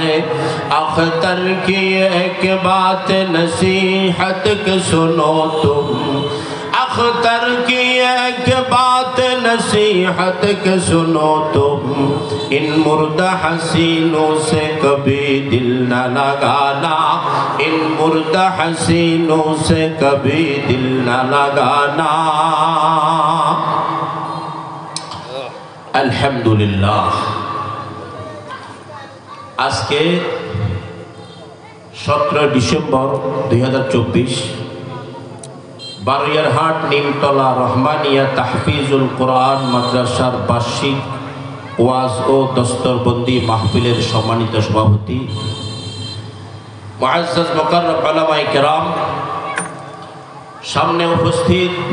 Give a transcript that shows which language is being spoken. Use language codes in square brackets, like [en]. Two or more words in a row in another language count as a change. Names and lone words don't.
[ur] اختر کی ایک بات نصیحت کے سنو تم اختر کی ایک بات نصیحت کے سنو تم ان مردہ حسینوں سے کبھی دل نہ لگانا ان مردہ حسینوں سے کبھی دل نہ لگانا الحمدللہ آج کے [bn] 17 ডিসেম্বর 2024 বারুইয়ারহাট নিমতলা রহমানিয়া তাহফিজুল কোরআন মাদ্রাসার বার্ষিক ওয়াজ ও দস্তরবন্দি মাহফিলের সম্মানিত সভাপতি মুআজ্জাজ মুকাররম উলামায়ে কেরাম সামনে উপস্থিত